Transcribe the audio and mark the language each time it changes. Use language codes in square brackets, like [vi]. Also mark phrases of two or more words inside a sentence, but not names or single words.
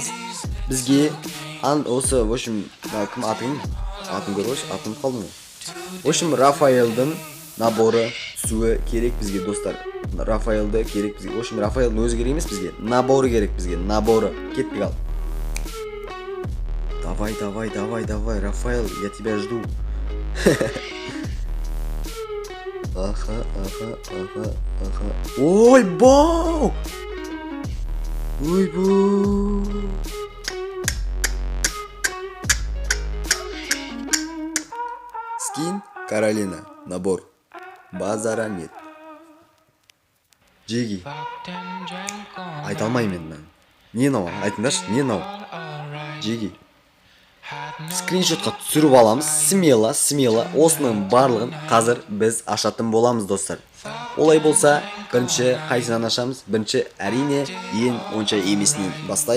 [kk] Бізге осы, [ru] в общем, [kk] кім атын көріп, атын қалдың. [ru] В общем, [kk] Рафаэлдің наборы түсуі керек бізге достар. Рафаэлді керек бізге. [ru] В общем, [kk] Рафаэлдің өзі керек емес бізге. Наборы керек бізге. Наборы. Кетпей қал. [ru] Давай, Рафаэл, я тебя жду. Аха. [kk] Ойбой! Скин Каролина. Набор. [ru] Базара нет. [kk] Джиги. Айта алмаймын мен. Не мынау? Айтыңдаршы, не мынау? Джиги. Скриншотқа түсіріп аламыз. [ru] Смело. [kk] Осының барлығын қазір біз ашатын боламыз достар. Олай болса, бірінші қайсынан ашамыз? Бірінші әрине ең онша емесінен бастайық.